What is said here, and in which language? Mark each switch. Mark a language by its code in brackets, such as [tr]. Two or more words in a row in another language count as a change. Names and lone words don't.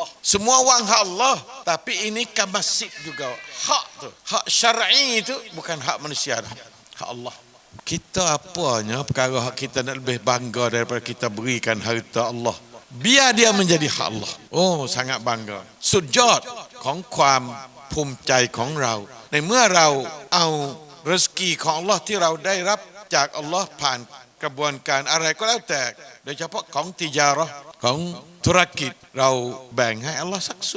[ms] Semua wang hak Allah, tapi ini kamasib juga. Hak tu, hak syar'i itu bukan hak manusia dah. Hak Allah. Kita apanya perkara hak kita nak lebih bangga daripada kita berikan harta Allah. Biar dia menjadi hak Allah. Oh, sangat bangga. [th] สุดยอด ของความภูมิใจของเราในเมื่อเราเอาริสกีของ Allah ที่เราได้รับจาก Allah ผ่านกระบวนการอะไรก็แล้วแต่โดยเฉพาะของติจาเราะห์ของธุรกิจเราแบ่งให้อัลลอฮ์สักส่